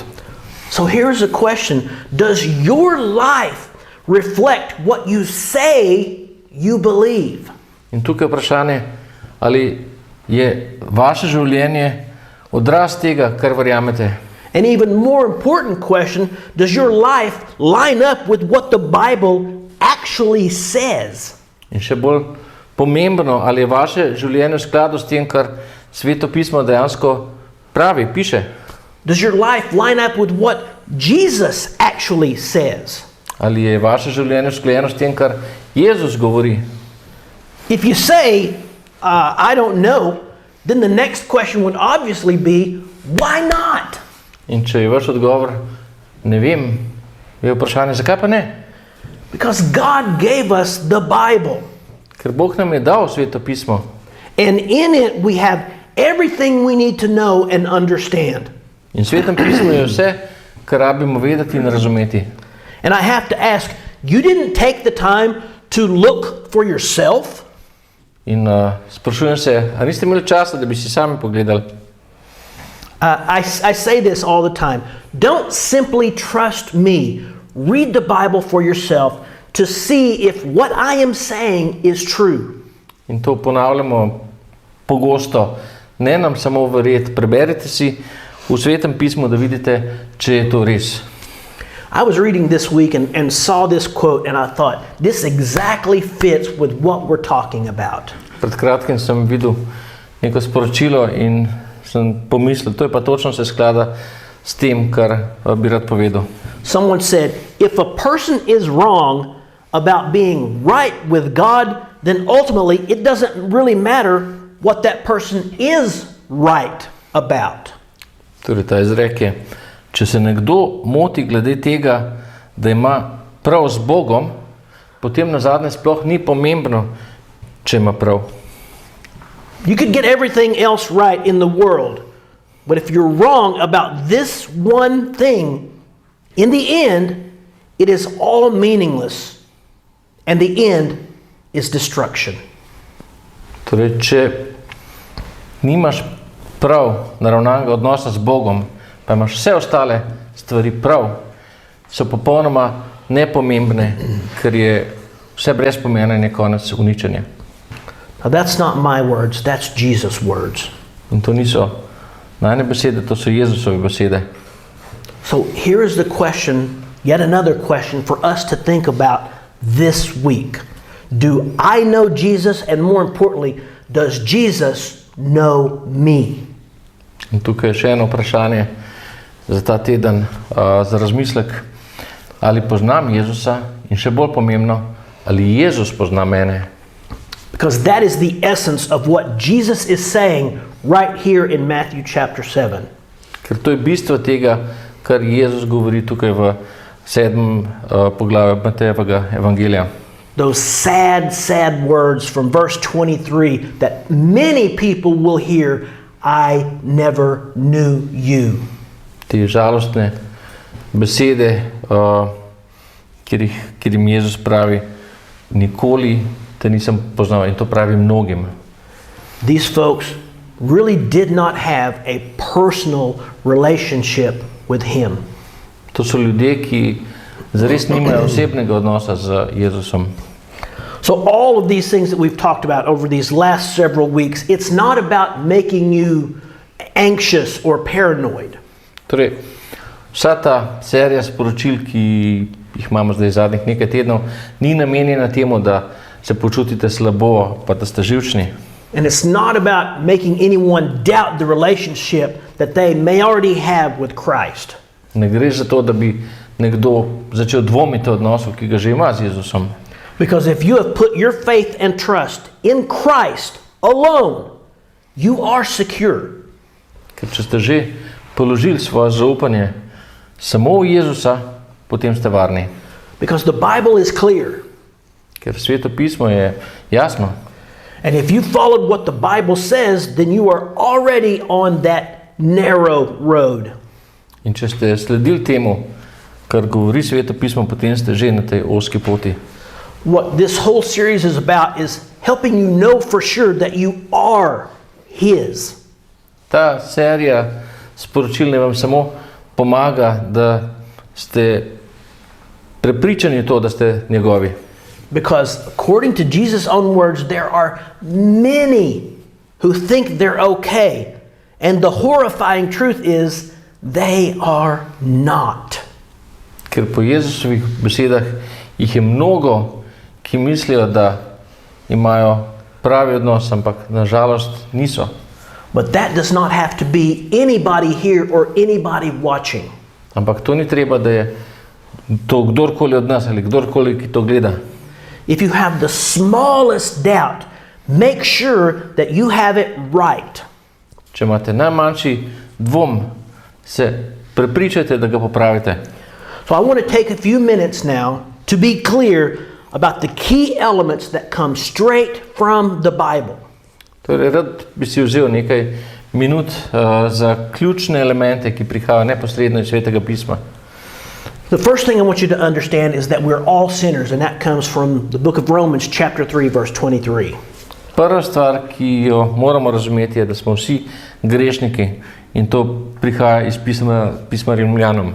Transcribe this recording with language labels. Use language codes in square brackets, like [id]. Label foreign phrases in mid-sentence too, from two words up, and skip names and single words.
[en] So here's a question. Does your life reflect what you say you believe? [sl] In tukaj je vprašanje, ali je vaše življenje odraz tega, kar verjamete. [en] An even more important question, does your life line up with what the Bible actually says? [sl] In še bolj pomembno, ali je vaše življenje v skladu s tem, kar Sveto pismo dejansko pravi, piše. [en] Does your life line up with what Jesus actually says? [sl] Ali je vaše življenje usklajeno s tem, kar Jezus govori? [en] If you say, I don't know, then the next question would obviously be, why not? [sl] In če je vaš odgovor, ne vem, je vprašanje, zakaj pa ne? [en] Because God gave us the Bible. [sl] Ker Bog nam je dal Sveto pismo. [en] And in it we have everything we need to know and understand. [sl] In v Svetem pismu je vse, kar rabimo vedeti in razumeti. [en] And I have to ask, you didn't take the time to look for yourself? [sl] In sprašujem se, a niste imeli časa, da bi si sami pogledali? [en] I say this all the time. Don't simply trust me. Read the Bible for yourself to see if what I am saying is true. [sl] In to ponavljamo pogosto. Ne nam samo verjeti, preberite si v Svetem pismu, da vidite, če je to res. [en] I was reading this week and saw this quote and I thought, this exactly fits with what we're talking about. [sl] Pred kratkim sem videl neko sporočilo in sem pomislil, to je pa točno se sklada s tem, kar bi rad povedal. [en] Someone said, if a person is wrong about being right with God, then ultimately it doesn't really matter what that person is right about. [sl] Torej, ta izrek je, če se nekdo moti glede tega, da ima prav z Bogom, potem nazadnje sploh ni pomembno, če ima prav. [en] You could get everything else right in the world, but if you're wrong about this one thing, in the end, it is all meaningless, and the end is destruction. [sl] Torej, če nimaš prav naravnanega odnosa z Bogom, pa imaš vse ostale stvari prav, so popolnoma nepomembne, ker je vse brez pomena in je konec uničenja. [en] Now that's not my words, that's Jesus' words. [sl] In to niso najne besede, to so Jezusove besede. [en] So here is the question, yet another question for us to think about this week. Do I know Jesus, and more importantly, does Jesus know me? [sl] In tukaj je še eno vprašanje za ta teden, za razmislek. ali poznam Jezusa in še bolj pomembno, ali Jezus pozna mene. [en] Because that is the essence of what Jesus is saying right here in Matthew chapter 7. [sl] Ker to je bistvo tega, kar Jezus govori tukaj v 7. poglavju Matejevega evangelija. [en] Those sad, sad words from verse 23 that many people will hear, I never knew you. [sl] Te žalostne besede, kjer jim Jezus pravi, nikoli te nisem poznal, in to pravi mnogim. [en] These folks really did not have a personal relationship with him. [sl] To so ljudje, ki zares nimajo osebnega odnosa z Jezusom. [en] So all of these things that we've talked about over these last several weeks, it's not about making you anxious or paranoid. [sl] Torej, vsa ta serija sporočil, ki jih imamo zdaj zadnjih nekaj tednov, ni namenjena temu, da se počutite slabo, pa da ste živčni. [en] And it's not about making anyone doubt the relationship that they may already have with Christ. [sl] Ne gre za to, da bi nekdo začel dvomiti o odnosu, ki ga že ima z Jezusom. [en] Because if you have put your faith and trust in Christ alone, you are secure. [sl] Ker če ste že položili svoje zaupanje samo v Jezusa, potem ste varni. [en] Because the Bible is clear. [sl] Ker Sveto pismo je jasno. [en] And if you followed what the Bible says, then you are already on that narrow road. [sl] In če ste sledili temu, kar govori Sveto pismo, potem ste že na tej ozki poti. [en] What this whole series is about is helping you know for sure that you are His. [sl] Ta serija sporočil ne vam samo pomaga, da ste prepričani to, da ste njegovi. [en] Because according to Jesus' own words, there are many who think they're okay. And the horrifying truth is they are not. [sl] Ker po Jezusovih besedah jih je mnogo, ki mislijo, da imajo pravi odnos, ampak nažalost niso. [en] But that does not have to be anybody here or anybody watching. [sl] Ampak to ni treba, da je to kdorkoli od nas ali kdorkoli, ki to gleda. [en] If you have the smallest doubt, make sure that you have it right. [sl] Če imate najmanjši dvom, se prepričajte, da ga popravite. [en] So I want to take a few minutes now to be clear about the key elements that come straight from the Bible. [sl] Torej, rad bi si vzel nekaj minut za ključne elemente, ki prihajajo neposredno iz Svetega pisma. [en] The first thing I want you to understand is that we're all sinners, and that comes from the book of Romans chapter 3 verse 23. [sl] Prva stvar, ki jo moramo razumeti, je, da smo vsi grešniki, in to prihaja iz pisma Rimljanom.